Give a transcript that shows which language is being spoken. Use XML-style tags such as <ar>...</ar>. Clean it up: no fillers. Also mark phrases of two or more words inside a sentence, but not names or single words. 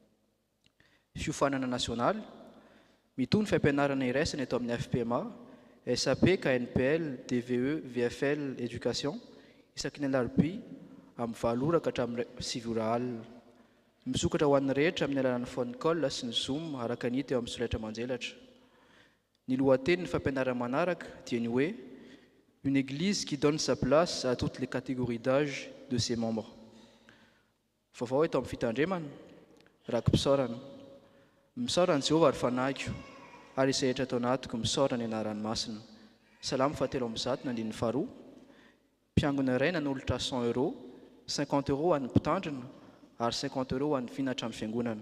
<mg>Fiofanana nasionaly, mitoy ny fampianarana iraisana eto amin'ny FPMA, SAP, KNPL, DVE, VFL, Éducation, isaky ny alarobia amin'ny 7 ora ka hatramin'ny 7 ora alina. Misokatra ho an'ny rehetra amin'ny alalan'ny phone call sy ny Zoom araka ny hita eo amin'ny solaitra manjelatra. Ny lohateny ny fampianarana manaraka dia ny hoe</mg> <fr>une église qui donne sa place à toutes les catégories d'âge de ses membres.</fr> <mg>Vaovao eto amin'ny fitandremana, rakim-pisaorana. Misaorana Jehovah ary fanahiko, ary izay rehetra atao anatiko misaorana ny anaran'ny masina. Salamo 7:9. mpiangona iray nanolotra 100 €, 50 € ho an'ny mpitandrina ary 50 € ho an'ny finatra ny fiangonana.</mg>